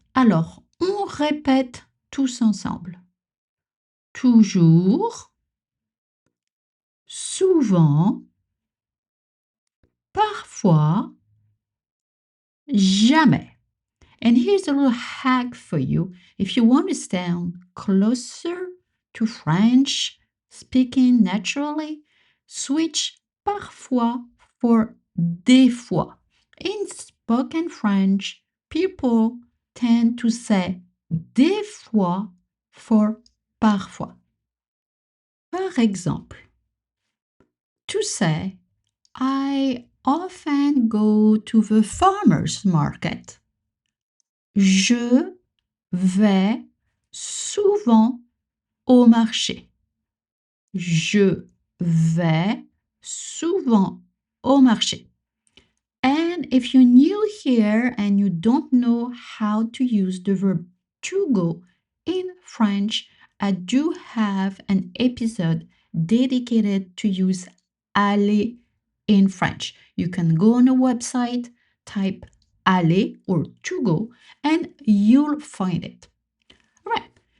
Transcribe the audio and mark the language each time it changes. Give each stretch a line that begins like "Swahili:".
French: Alors, on répète tous ensemble. Toujours, souvent, parfois, jamais.
English: And here's a little hack for you. If you want to sound closer to French, speaking naturally, switch parfois for des fois. In spoken French, people tend to say des fois for parfois.
French: Par exemple,
English: to say, I often go to the farmer's market.
French: Je vais souvent au marché. Je vais souvent au marché.
English: And if you're new here and you don't know how to use the verb to go in French, I do have an episode dedicated to use aller in French. You can go on a website, type aller or to go, and you'll find it. All right.